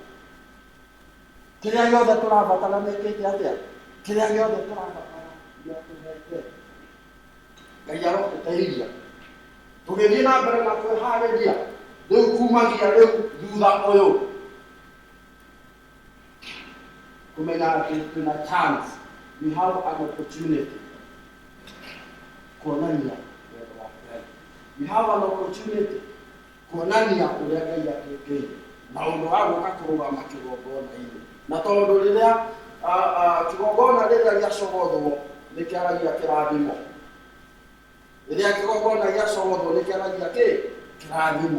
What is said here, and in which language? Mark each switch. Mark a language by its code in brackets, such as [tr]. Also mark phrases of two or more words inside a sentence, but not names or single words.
[ki] Kĩrĩa gĩothe tũrabatara nĩkĩte atĩa, kĩrĩa gĩothe tũrabatara nĩatũhete. Ngai arotũteithia tũgĩthiĩ na mbere na kwĩharĩria rĩu kumagia rĩu thutha ũyũ, kũmenya atĩ twĩna chance, [en] we have an opportunity [ki] kuonania wendo wa Ngai. [en] We have an opportunity [ki] kuonania ũrĩa Ngai atwĩkĩire na ũndũ wa gũka kũrũgama kĩgongona-inĩ. Na tondũ rĩrĩa kĩgongona rĩrĩa gĩacogothwo nĩ kĩaragia kĩrathimo, rĩrĩa kĩgongona gĩacogothwo nĩ kĩaragia kĩrathimo.